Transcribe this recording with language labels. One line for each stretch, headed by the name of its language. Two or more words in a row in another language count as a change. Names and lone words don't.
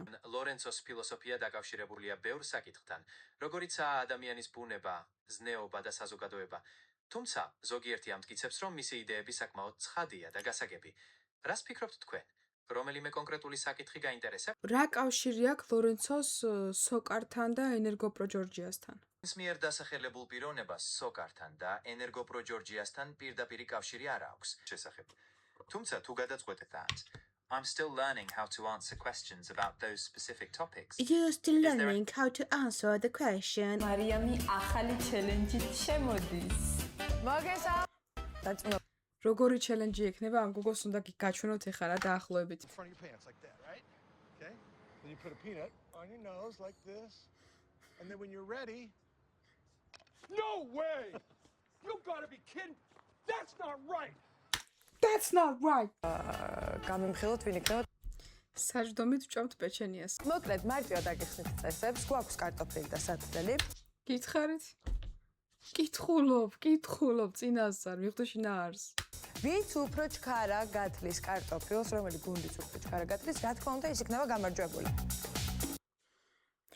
Georgian: ლორენცოს ფილოსოფია დაკავშირებულია ბევრ საკითხთან როგორიცაა ადამიანის ბუნება ზნეობა და საზოგადოება თუმცა ზოგიერთი ამტკიცებს რომ მისი იდეები საკმაოდ ცხადია და გასაგები რას ფიქრობთ თქვენ რომელიმე კონკრეტული საკითხი გაინტერესებს რა კავშირი აქვს ლორენცოს სოკართან და ენერგოპრო ჯორჯიასთან ის მიერ დასახელებულ პიროვნებას სოკართან და ენერგოპრო ჯორჯიასთან პირდაპირი კავშირი არ აქვს შესახებ თუმცა თუ გადაწყვეტეთ ამას
English: I'm still learning how to answer questions about those specific topics. You're still learning how to answer the question.
Georgian: მარიამი ახალი ჩელენჯით შემოდის. მოგესა. დაწუნო. როგორი ჩელენჯი ექნება ამ გოგოს უნდა გაჩვენოთ ეხლა რა დაახლოებით.
English: front of your pants like that, right? Okay? Then you put a peanut on your nose like this. And then when you're ready... No way! You gotta be kidding! That's not right! That's not right.
Georgian: გამიმხილოთ ვინ იქნება? საჯდომით ვჭამთ პეჩენიას. მოკლედ მარტივად აგიხსნით წესებს. გვაქვს კარტოფილი და სათბელი. გითხარით? კითხულობ წინასწარ მივხვდი შინაარს. ვინც უფრო ჩქარა გათლის კარტოფილს, რომელი გუნდიც უფრო ჩქარა გათლის, რა თქმა უნდა ის იქნება გამარჯვებული.